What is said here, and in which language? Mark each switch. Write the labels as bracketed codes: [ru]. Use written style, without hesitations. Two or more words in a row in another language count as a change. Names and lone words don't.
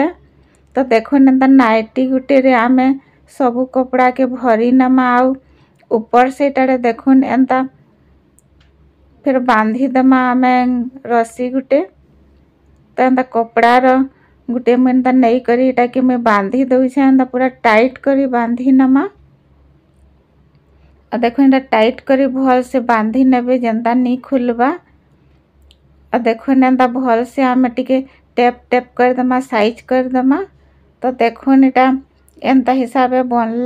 [spv] तो देखुन एंता नाइटी गुटे रे आमे सबू कपड़ा के भरी नमा आउ ऊपर से टाड़े देखुन एंता फिर बांधी दमा आमे रस्सी गुटे। तो एंता कपड़ा रो गुटे में एंता नहीं करी इटा के मैं बांधी दउछे एंता पूरा टाइट करी बांधी नमा। [hi] और देखो [spv] एंता टाइट करी भल से बांधी नेबे जेंता नी खुलबा। [hi] और देखो [spv] एंता भल से आमे टिके टेप टेप कर दमा साइज कर दमा। तो देखो इटा एंता हिसाबे बनला।